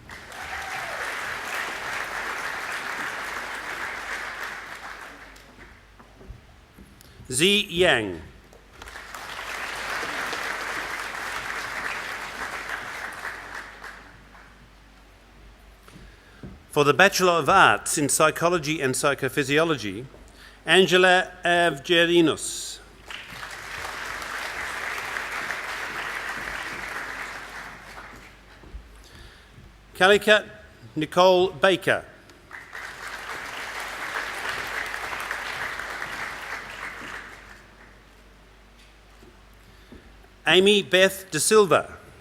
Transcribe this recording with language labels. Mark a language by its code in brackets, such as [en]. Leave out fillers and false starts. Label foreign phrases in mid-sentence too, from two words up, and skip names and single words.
[en] Zi Yang. For the Bachelor of Arts in Psychology and Psychophysiology, Angela Avgerinos. Kalika Nicole Baker. Amy Beth De Silva.